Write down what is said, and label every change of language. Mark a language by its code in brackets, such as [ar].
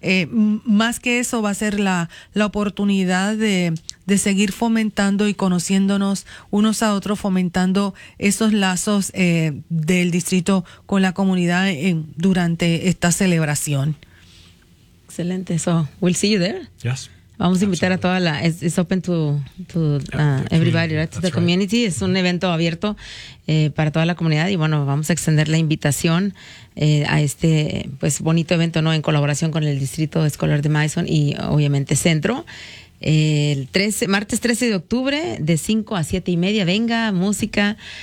[es] Más que eso, va a ser la oportunidad de seguir fomentando y conociéndonos unos a otros, fomentando esos lazos del distrito con la comunidad durante esta celebración. [en] Excelente. So, we'll see you there. Yes. [es] Vamos a invitar a toda [en] it's open to everybody, right? To the community. [es] Right. Es un evento abierto para toda la comunidad, y bueno, vamos a extender la invitación a este pues bonito evento, ¿no?, en colaboración con el Distrito Escolar de Madison y obviamente Centro. El martes 13 de octubre de 5 a 7 y media, venga, música.